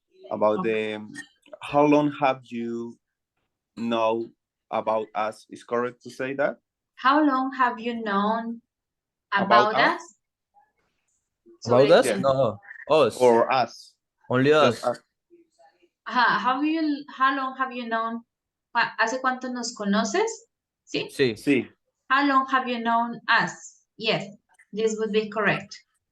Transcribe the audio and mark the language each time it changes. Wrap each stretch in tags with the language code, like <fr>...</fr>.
<en>About how long have you know about us? Is correct to say that? How long have you known About about us? us? About</en> <es>Sobre</es> <en>us?</en> <es>quién?</es> <en>No, us. Or us? Only Just us. Ajá, how long have you known?</en> <es>¿Hace cuánto nos conoces? ¿Sí? Sí. Sí.</es> <en>How long have you known us? Yes, this would be correct.</en>